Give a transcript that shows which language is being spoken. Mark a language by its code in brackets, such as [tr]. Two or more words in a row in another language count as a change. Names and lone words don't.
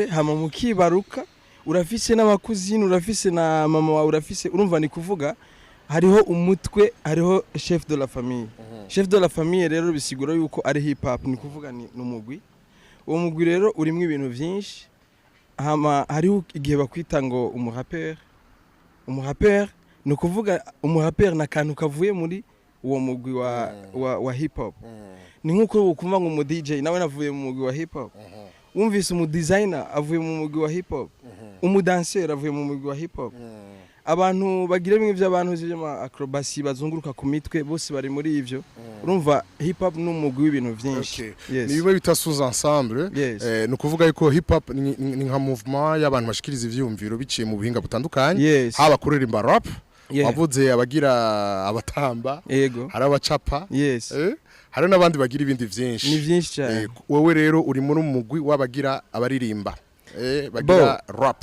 [rn] hama mukibaruka urafise n'abakuzini urafise na mama wawe urafise urumva ni kuvuga hariho umutwe hariho [fr] chef de la famille chef de la famille [rn] rero bisigura yuko ari hip hop ni kuvuga ni numugwi uwo mugwi rero urimo ibintu byinshi hama hariho igihe bakwita ngo umurapper ni kuvuga umurapper na kantu kavuye muri uwo mugwi wa hip hop ni nkuko ukumva ngo umu DJ nawe navuye mu mugwi wa hip hop umvise umu designer avuye mu mugwi wa hip hop umu dancer avuye mu mugwi wa hip hop abantu bagira bimwe by'abantu by'ama acrobacy bazunguruka ku mitwe bose bari muri ivyo urumva hip hop n'umugwi w'ibintu byinshi ni bimwe bita [fr] sous ensemble [rn] no kuvuga yuko hip hop ni nka movement y'abantu bashikiriza ivyumviro biciye mu buhinga butandukanye haba kuririmba rap wavuze abagira abatamba hari abacapa hari n'abandi bagira ibindi vyinshi ni vyinshi cyane wowe rero uri muri umugwi w'abagira abaririmba bagira rap